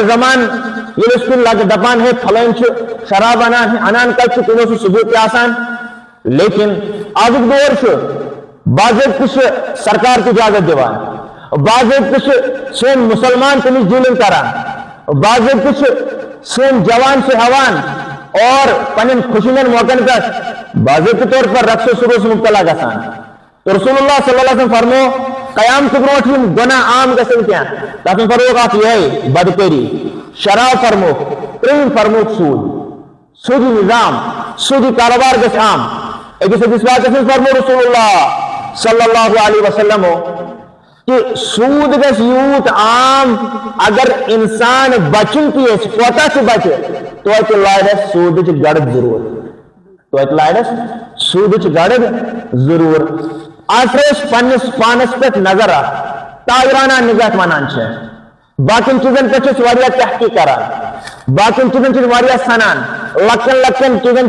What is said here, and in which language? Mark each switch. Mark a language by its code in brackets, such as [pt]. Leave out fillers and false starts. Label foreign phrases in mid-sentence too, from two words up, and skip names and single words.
[ks] زمان ییٚلہِ أسۍ کُنہِ لگہٕ دپان ہے پھلٲنۍ چھُ شراب انان کتہِ چھُ، کُنہِ اوس نہٕ ثبوٗت تہِ آسان، لیکن آزُک دور چھُ باضٲبطہٕ چھِ سرکار تہِ اجازت دِوان، باضٲبطہٕ چھِ سٲنۍ مُسلمان تٔمِچ ڈیلنگ کران، باضٲبطہٕ چھِ سٲنۍ جوان چھِ ہٮ۪وان، اور پنٕنٮ۪ن خوشین موقعن پٮ۪ٹھ باضٲبطہٕ طور پر رقص و سروس مُبتلا گژھان۔ تو [ar] رسول اللہ صلی اللہ علیہ وسلم [ks] فرمو قیامت برونٹھ یم گناہ عام گژھن کینٛہہ، تتھ منٛز فرموکھ اکھ یِہوٚے بدکٲری، شراب فرموکھ، ترٛیٚیِم فرموکھ سود، سودی نظام، سودی کاروبار گژھِ عام۔ أکِس واقعس منٛز فرمو [ar] رسول اللہ صلی اللہ علیہ وسلم [ks] کہ سود گژھِ یوٗت عام اگر انسان بچُن تہِ یژھِ، کوتاہ چھُ بچہِ توتہِ لارٮ۪س سوٗدٕچ گڑد ضروٗر، توتہِ لارٮ۪س سوٗدٕچ گڑد ضروٗر۔ آز ترٛٲوۍ أسۍ پننِس پانس پٮ۪ٹھ نظر اکھ، تاویرانہ نگاہ ونان چھِ، باقین چیزن پٮ۪ٹھ چھِ أسۍ واریاہ تحقیق کران، باقین چیزن چھِ واریاہ سنان، لۄکٹٮ۪ن لۄکٹٮ۪ن چیزن